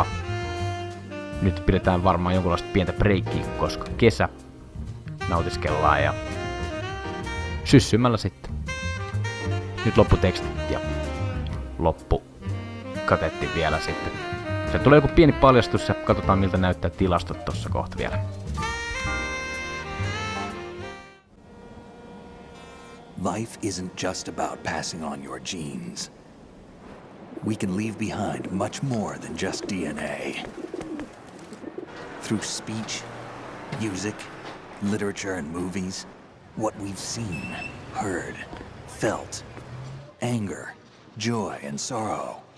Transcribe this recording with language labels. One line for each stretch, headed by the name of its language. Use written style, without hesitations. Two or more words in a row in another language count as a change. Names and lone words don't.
Finnish: Nyt pidetään varmaan jonkunlaista pientä breikkiä, koska kesä nautiskellaan ja syssymällä sitten. Nyt lopputekstit ja loppukatetti vielä sitten. Se tulee joku pieni paljastus ja katsotaan miltä näyttää tilastot tossa kohta vielä.
English: Life isn't just about passing on your genes. We can leave behind much more than just DNA. Through speech, music, literature and movies, what we've seen, heard, felt, anger, joy and sorrow.